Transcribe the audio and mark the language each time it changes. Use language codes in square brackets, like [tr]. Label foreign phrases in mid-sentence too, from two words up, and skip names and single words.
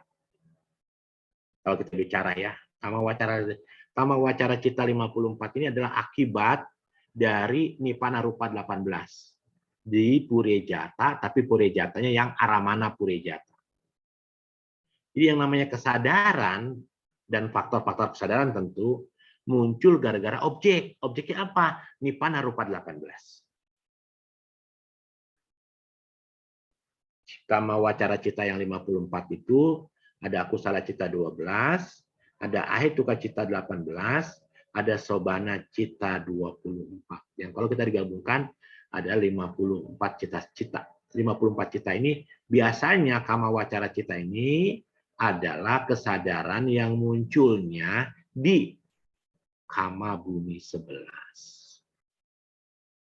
[id] Kalau kita bicara ya, [pi] kama wacara cita [id] 54 ini adalah akibat dari [pi] nipana rupa [id] 18 di Purejata, tapi Purejatanya yang [pi] aramana Purejata. [id] Jadi yang namanya kesadaran dan faktor-faktor kesadaran tentu muncul gara-gara objek. Objeknya apa? [pi] Nipana rupa 18. Kama wacara cita [id] yang 54 itu ada [pi] akusala cita [id] 12, ada [pi] ahetuka cita [id] 18, ada [pi] sobana cita [id] 24. Yang kalau kita digabungkan ada 54 cita-cita. 54 cita ini biasanya [pi] kama wacara cita [id] ini adalah kesadaran yang munculnya di [pi] kama bumi [id] 11.